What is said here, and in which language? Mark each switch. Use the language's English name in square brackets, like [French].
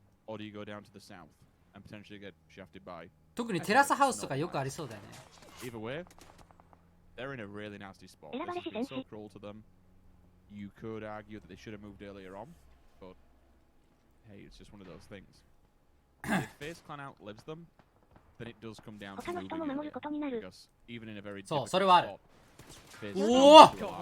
[English] Or do you go down to the south and potentially get shafted by? [Japanese] 特にテラスハウスとかよくありそうだよね。 [English] Either way, they're in a really nasty spot. This has been so cruel to them. You could argue that they should have moved earlier on, but hey, it's just one of those things. If FaZe Clan outlives them, then it does come down to moving earlier, because even in a very difficult spot, FaZe Clan alive.